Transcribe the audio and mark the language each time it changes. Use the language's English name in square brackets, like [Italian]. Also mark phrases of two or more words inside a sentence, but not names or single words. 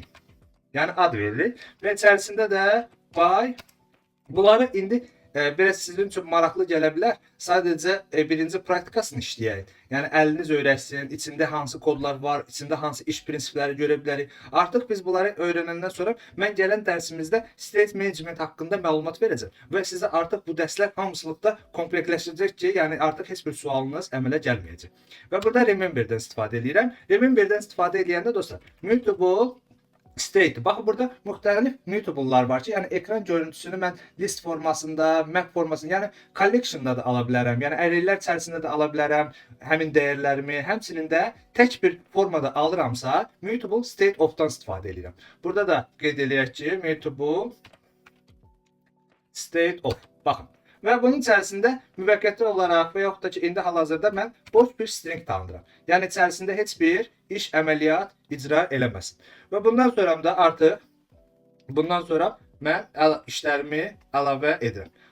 [Azerbaijani] Yəni ad veririk və içərisində də by. Bunları indi biraz sizin üçün maraqlı gələ bilər. Sadəcə birinci praktikasını işləyək. Yəni əliniz öyrəşsin, içində hansı kodlar var, içində hansı iş prinsipləri görə bilərik. Artıq biz bunları öyrənəndən sonra mən gələn dərsimizdə [English] state management [Azerbaijani] haqqında məlumat verəcəm və sizə artıq bu dərslər hamısılıqda kompleksləşəcək ki, yəni artıq heç bir sualınız əmələ gəlməyəcək. Və burada rememberdən istifadə edirəm. Rememberdən istifadə edəndə dostlar, [English] mutable state. [Azerbaijani] Baxın burada müxtəlif mutable'lar var ki, yəni ekran görüntüsünü mən list formasında, map formasında, yəni collection'da da ala bilərəm. Yəni array'lər içərisində də ala bilərəm həmin dəyərlərimi. Həmçinin də tək bir formada alıramsa, [English] mutable state of- [Azerbaijani] dan istifadə edirəm. Burada da qeyd edək ki, [English] mutable state of. [Azerbaijani] Baxın. Və bunun içərisində müvəqqəti olaraq və yaxud da ki, indi hal-hazırda mən boş bir string tanıdıram. Yəni içərisində heç bir iş, əməliyyat icra eləməsin. Və bundan sonra da artıq, bundan sonra mən işlərimi əlavə edirəm.